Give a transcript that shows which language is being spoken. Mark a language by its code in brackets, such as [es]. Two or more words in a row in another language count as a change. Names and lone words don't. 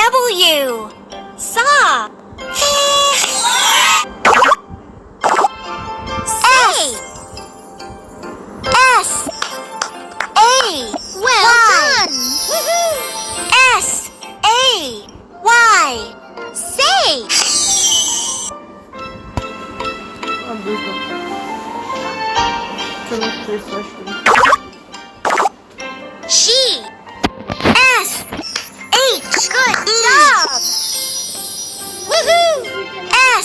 [en] W. Saw. S. A. Well done. S. A. Y. Say. Abdir. [tr] Tırnak sesi açtım. [en] She. S. H. Good job. Woohoo.